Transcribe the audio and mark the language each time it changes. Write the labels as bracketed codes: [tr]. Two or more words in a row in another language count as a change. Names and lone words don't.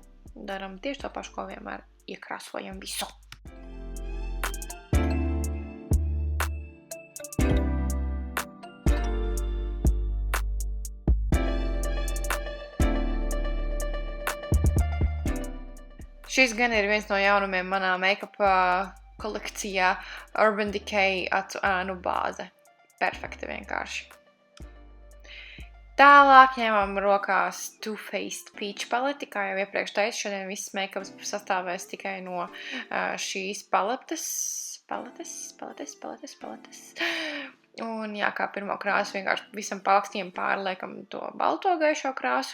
[lv] Daram tieši to pašu, ko vienmēr iekrāsojam visu. Šis gan ir viens no jaunumiem manā make-up kolekcijā Urban Decay acu ēnu bāze. Perfekti vienkārši. Tālāk ņemam rokās Too Faced Peach paleti, kā jau iepriekš teicu, šodien viss make-ups sastāvēs tikai no šīs paletes. Un jā, kā pirmo krāsu vienkārši visam paakstiem pārliekam to balto gaišo krāsu.